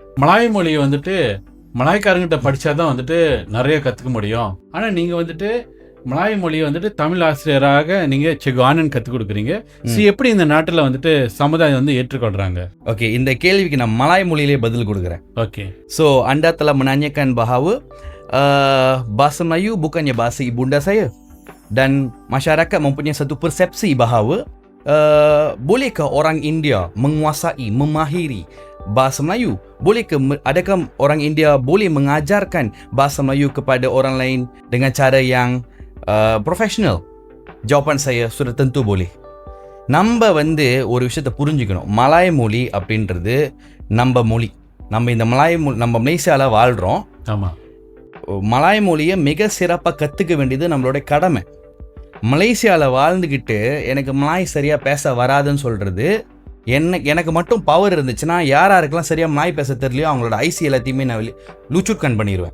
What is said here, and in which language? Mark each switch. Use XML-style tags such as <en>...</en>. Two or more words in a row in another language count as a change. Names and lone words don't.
<ta>மலாய் மொழியை வந்துட்டு மலாய்க்காரங்கிட்ட படித்தா தான் வந்துட்டு நிறைய கற்றுக்க முடியும். ஆனால் நீங்கள் வந்துட்டு மலாய் மொழியை வந்துட்டு தமிழ் ஆசிரியராக நீங்கள் செகானன் கற்றுக் கொடுக்குறீங்க. எப்படி இந்த நாட்டில் வந்துட்டு சமுதாயம் வந்து ஏற்றுக்கொள்கிறாங்க? ஓகே, இந்த கேள்விக்கு நான் மலாய் மொழியிலே பதில் கொடுக்குறேன். ஓகே.</ta> <ms>ஸோ Anda telah menanyakan bahawa bahasa Melayu bukannya bahasa ibunda saya, dan masyarakat mempunyai satu persepsi bahawa bolehkah orang India menguasai, memahiri bahasa Melayu? Bolehkah, adakah orang India boleh mengajarkan bahasa Melayu kepada orang lain dengan cara yang profesional? Jawapan saya sudah tentu boleh.</ms> <ta>நம்ம வந்து ஒரு விஷயத்தை புரிஞ்சுக்கணும். மலாய் மொழி அப்படின்றது நம்ம மொழி. நம்ம இந்த நம்ம மலேசியாவில் வாழ்கிறோம். ஆமாம். மலாய் மொழியை மிக சிறப்பாக கற்றுக்க வேண்டியது நம்மளோட கடமை. மலேசியாவில் வாழ்ந்துக்கிட்டு எனக்கு மலாய் சரியாக பேச வராதுன்னு சொல்கிறது, எனக்கு மட்டும் பவர் இருந்துச்சுன்னா யாருக்கெல்லாம் சரியாக மலாய் பேச தெரியலையோ அவங்களோட ஐசி எல்லாத்தையுமே நான் லூச்சூட் கன் பண்ணிடுவேன்.</ta>